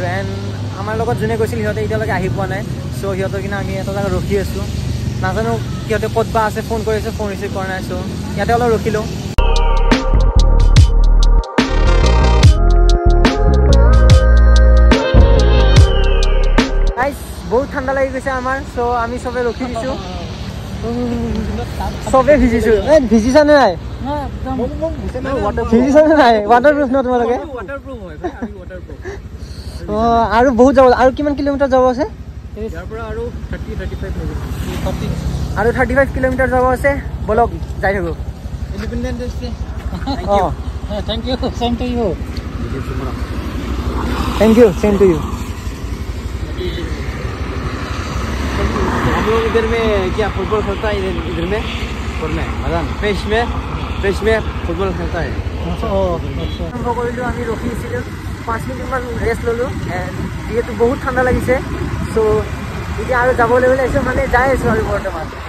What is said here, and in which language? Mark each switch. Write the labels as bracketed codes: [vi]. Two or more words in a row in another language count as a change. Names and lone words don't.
[as] এন্ড আমাৰ লগত জনে গৈছিল হিহঁতে এতিয়ালৈকে আহি পোৱা নাই সো হিহঁতৰ কিনা আমি এটা জায়গা ৰখি আছো নাজানো কিহঁতে ক'ত বা আছে ফোন কৰিছে ফোন ৰিচিভ কৰা নাই সো ইয়াতে অলপ ৰখিলো গাইস বহুত ঠাণ্ডা লাগি গৈছে আমাৰ সো আমি সবে ৰখি দিছো সবে ভিজিছো ভিজিছা নাই [hi] वाटरप्रूफ न तुम्हारे वाटरप्रूफ [as] হয় ভাই আমি वाटरप्रूफ আৰু বহুত যাব আৰু কিমান কিলোমিটাৰ যাব আছে ইয়াৰ পৰা আৰু 30 35 আৰু 35 কিলোমিটাৰ যাব আছে বলক যাই থাকো ইন্ডিপেন্ডেন্স ডে [en] thank you same to you thank you same to you [hi] हम लोग इधर में क्या फुटबॉल खेलता है इधर में और में मैदान फ्रेश में फुटबॉल खेलता है [as] আৰম্ভ কৰিলো আমি ৰখিছিলো 5 মিনিট মান ৰেষ্ট ললো যেহেতু বহুত ঠাণ্ডা লাগিছে সো এতিয়া আৰু যাবলৈ ওলাইছো মানে যাই আছো আৰু বৰ্তমান